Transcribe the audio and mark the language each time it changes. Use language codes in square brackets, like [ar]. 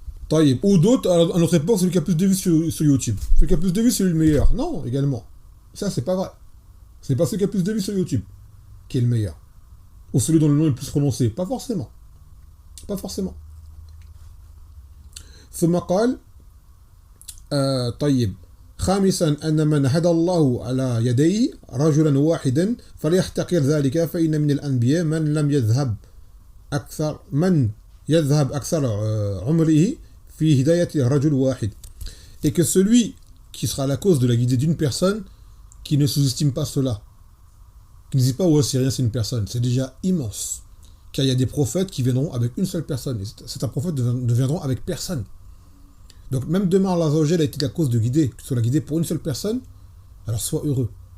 [fr] Ou d'autres, à notre époque, celui qui a plus de vues sur YouTube. Celui qui a plus de vues, c'est lui le meilleur. Non, également. Ça, c'est pas vrai. C'est pas celui qui a plus de vues sur YouTube qui est le meilleur. Ou celui dont le nom est le plus prononcé. Pas forcément. Pas forcément. [ar] ثم قال طيب خامسا أن من هدى الله على يديه رجلا واحدا فليحتقر ذلك فإن من الأنبياء من يذهب أكثر عمره في هداية رجل واحد. [fr] Et que celui qui sera la cause de la guidée d'une personne, qui ne sous-estime pas cela, qui ne dit pas ouais c'est rien, c'est une personne, c'est déjà immense. Car il y a des prophètes qui viendront avec une seule personne, et certains prophètes ne viendront avec personne. Donc même demain Allah Azza wa Jalla a été la cause de guider, que tu sois la guidée pour une seule personne, alors sois heureux.